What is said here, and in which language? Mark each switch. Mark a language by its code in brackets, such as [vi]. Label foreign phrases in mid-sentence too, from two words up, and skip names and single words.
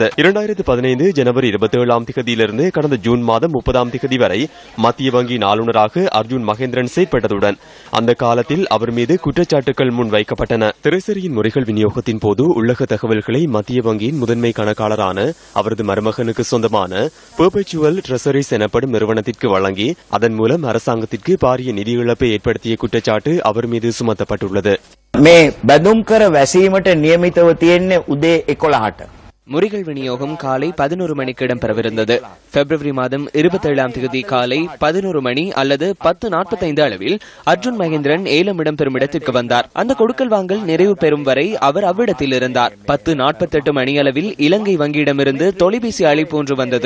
[ta] 2015 ஜனவரி 27ஆம் தேதியிலிருந்து கடந்த ஜூன் மாதம் 30ஆம் தேதி வரை மத்திய வங்கியின் ஆளுநராக அர்ஜுன் மகேந்திரன் செயற்பட்டதுடன் அந்த காலத்தில் அவர் மீது குற்றச்சாட்டுகள் முன்வைக்கப்பட்டன. திரைசரியின் முறைகள் விநியோகத்தின் போது உள்ளக தகவல்களை மத்திய வங்கியின் முதன்மை கணக்காளரான அவரது மருமகனுக்கு சொந்தமான பெர்பெச்சுவல் ட்ரெசரிஸ் எனப்படும் நிறுவனத்திற்கு வழங்கி அதன் மூலம் அரசாங்கத்திற்கு பாரிய நிதி இழப்பை ஏற்படுத்திய குற்றச்சாட்டு அவர் மீது சுமத்தப்பட்டுள்ளது. [si] මේ බැදුම් කර වැසීමට නියමිතව තියෙන්නේ උදේ 11ට. [ta] முறிகள் விநியோகம் காலை 11 மணிக்கு இடம்பெறவிருந்தது. பிப்ரவரி மாதம் 27ஆம் தேதி காலை 11 மணி அல்லது 10:45 அளவில் அர்ஜுன் மகேந்திரன் ஏலம் இடம்பெறும் இடத்திற்கு வந்தார். அந்த கொடுக்கல் வாங்கல் நிறைவு பெறும் வரை அவர் அவ்விடத்தில் இருந்தார். 10:48 மணி அளவில் இலங்கை வங்கியிடமிருந்து தொலைபேசி அழைப்பு ஒன்று வந்தது.